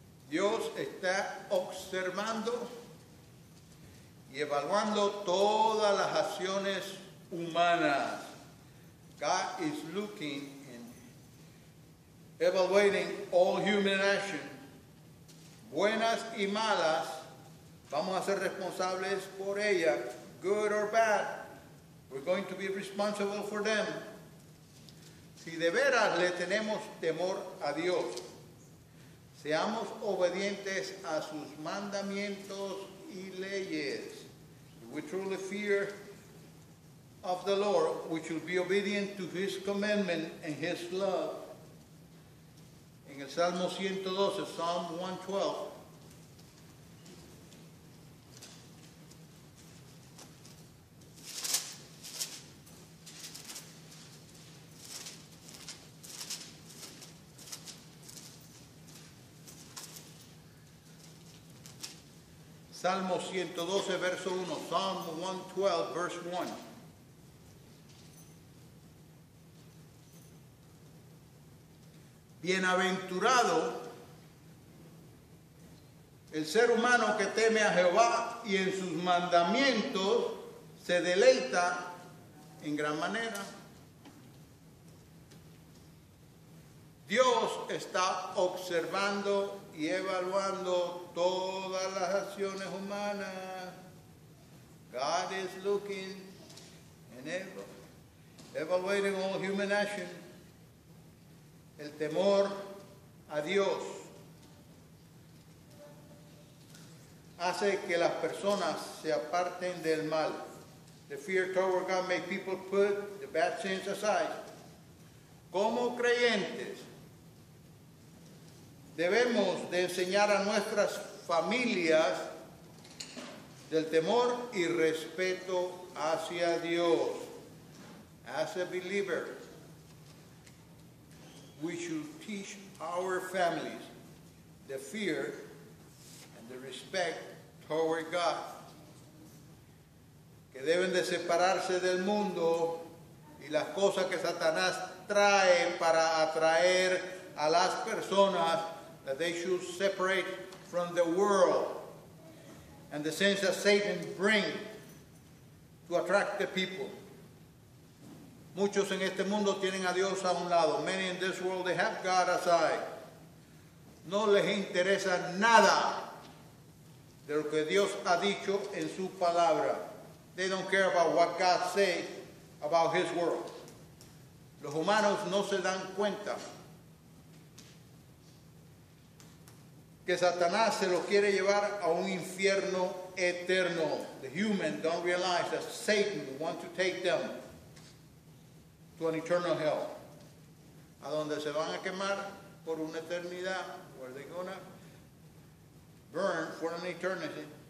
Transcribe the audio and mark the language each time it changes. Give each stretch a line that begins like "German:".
Spanish: Dios está observando y evaluando todas las acciones humanas.
English: God is looking and evaluating all human action.
Spanish: Buenas y malas, vamos a ser responsables por ellas.
English: Good or bad, we're going to be responsible for them.
Spanish: Si de veras le tenemos temor a Dios, seamos obedientes a sus mandamientos y leyes.
English: We truly fear of the Lord, we should be obedient to His commandment and His love.
Spanish: En el Salmo 112,
English: Psalm 112.
Spanish: Salmo 112, verso 1.
English: Psalm 112, verse 1.
Spanish: Bienaventurado el ser humano que teme a Jehová y en sus mandamientos se deleita en gran manera. Dios está observando y evaluando todas las acciones humanas.
English: God is looking and evaluating all human action.
Spanish: El temor a Dios hace que las personas se aparten del mal.
English: The fear toward God makes people put the bad sins aside.
Spanish: Como creyentes, debemos de enseñar a nuestras familias del temor y respeto hacia Dios.
English: As a believer, we should teach our families the fear and the respect toward God,
Spanish: que deben de separarse del mundo y las cosas que Satanás trae para atraer a las personas,
English: that they should separate from the world and the things that Satan brings to attract the people.
Spanish: Muchos en este mundo tienen a Dios a un lado.
English: Many in this world, they have God aside.
Spanish: No les interesa nada de lo que Dios ha dicho en su palabra.
English: They don't care about what God says about His world.
Spanish: Los humanos no se dan cuenta que Satanás se lo quiere llevar a un infierno eterno.
English: The humans don't realize that Satan wants to take them to an eternal hell,
Spanish: a donde se van a quemar por una eternidad,
English: where they're going to burn for an eternity.